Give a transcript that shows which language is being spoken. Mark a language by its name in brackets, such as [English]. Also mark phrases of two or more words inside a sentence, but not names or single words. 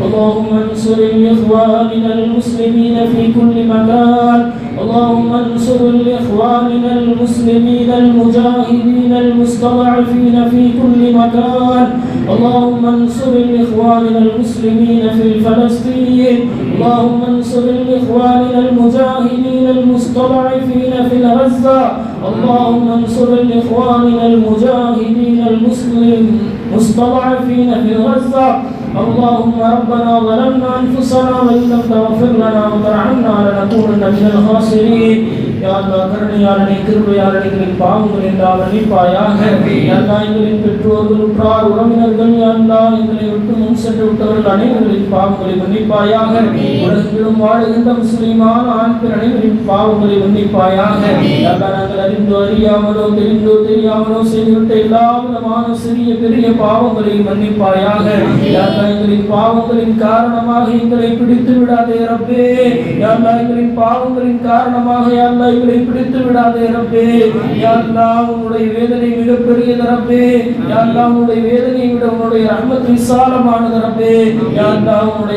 [Arabic] اللهم انصر لإخواننا المسلمين في كل مكان اللهم انصر لإخواننا المسلمين المجاهدين المستضعفين في كل مكان اللهم انصر لإخواننا المسلمين في فلسطين اللهم انصر لإخواننا المجاهدين المستضعفين في غزة اللهم انصر لإخواننا المجاهدين المستضعفين في غزة اللهم ربنا ظلمنا أنفسنا وإن لم تغفر لنا وترحمنا لنكونن من الخاسرين [Tamil] யா அல்லாஹ் கருணையாளனே கிருபையாளனே எங்களின் பாவங்களை எல்லாம் மன்னிப்பாயாக யா அல்லாஹ் எங்களின் பெற்றோர்கள் உற்றார் உறவினர்கள் யா அல்லாஹ் எங்களை விட்டு முன் சென்று விட்டவர்கள் அனைவரின் பாவங்களை மன்னிப்பாயாக உலகெங்கிலும் வாழுகின்ற முஸ்லிமான ஆண் பெண் அனைவரின் பாவங்களை மன்னிப்பாயாக யா அல்லாஹ் நாங்கள் அறிந்தோ அறியாமலோ தெரிந்தோ தெரியாமலோ செய்துவிட்ட எல்லா விதமான சிறிய பெரிய பாவங்களை மன்னிப்பாயாக யா அல்லாஹ் எங்களின் பாவங்களின் காரணமாக எங்களை பிடித்து விடாதே ரப்பே யா அல்லாஹ் எங்களின் பாவங்களின் காரணமாக யா அல்லாஹ் எங்களை பிடித்து விடாதே ரப்பே யா அல்லாஹ் உன்னுடைய வேதனை மிகப்பெரியது ரப்பே யா அல்லாஹ் உன்னுடைய வேதனை விட உன்னுடைய ரஹ்மத் விசாலமானது ரப்பே யா அல்லாஹ் உன்னுடைய